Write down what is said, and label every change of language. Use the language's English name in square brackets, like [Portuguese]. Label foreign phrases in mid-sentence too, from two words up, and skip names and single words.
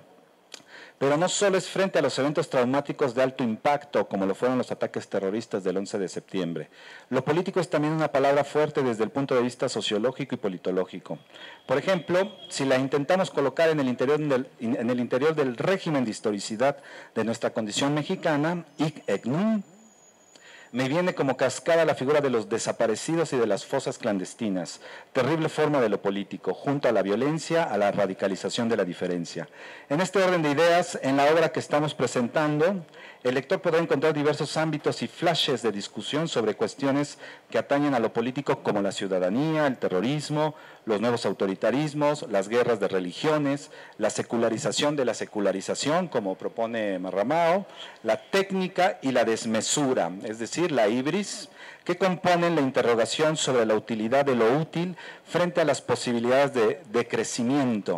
[Spanish] Pero no solo es frente a los eventos traumáticos de alto impacto, como lo fueron los ataques terroristas del 11 de septiembre. Lo político es también una palabra fuerte desde el punto de vista sociológico y politológico. Por ejemplo, si la intentamos colocar en el interior del régimen de historicidad de nuestra condición mexicana, [Latin] hic et nunc, [Spanish] me viene como cascada la figura de los desaparecidos y de las fosas clandestinas, terrible forma de lo político, junto a la violencia, a la radicalización de la diferencia. En este orden de ideas, en la obra que estamos presentando, el lector podrá encontrar diversos ámbitos y flashes de discusión sobre cuestiones que atañen a lo político como la ciudadanía, el terrorismo, los nuevos autoritarismos, las guerras de religiones, la secularización de la secularización, como propone Marramao, la técnica y la desmesura, es decir, la hibris, que componen la interrogación sobre la utilidad de lo útil frente a las posibilidades de crecimiento.